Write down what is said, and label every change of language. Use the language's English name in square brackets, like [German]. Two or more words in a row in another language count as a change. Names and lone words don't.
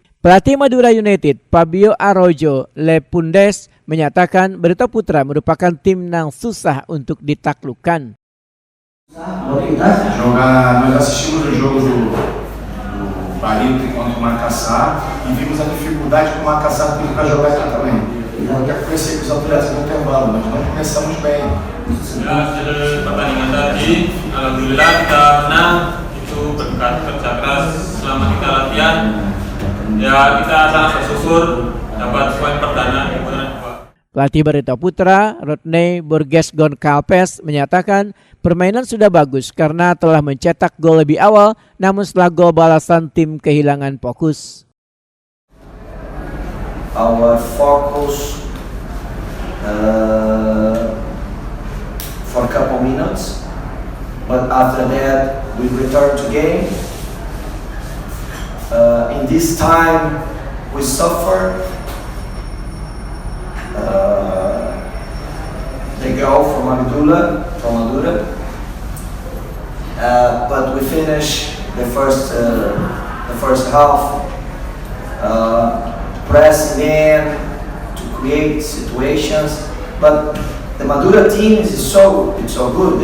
[Indonesian] Pelatih Madura United, Fabio Araujo Lepundes, menyatakan Barito Putra merupakan tim yang susah untuk ditaklukkan. [Portuguese] Nós assistimos o jogo do Barito contra o Macassar e vimos a dificuldade que o Macassar teve para jogar aqui também. Eu até conversei com os atletas no intervalo, mas não começamos bem. [Indonesian] Ya, hasil pertandingan tadi, alhamdulillah kita menang. Itu berkat kerja keras selama kita latihan. Ya, kita sangat bersyukur dapat poin perdana di putaran 2. Pelatih Barito Putra, Rodney Borges Goncalves, menyatakan permainan sudah bagus karena telah mencetak gol lebih awal, namun setelah gol balasan tim kehilangan fokus. [English] Our focus for a couple minutes, but after that we return to game. In this time we suffer the goal from Madura, but we finish the first half pressing in to create situations, but the Madura team is so good.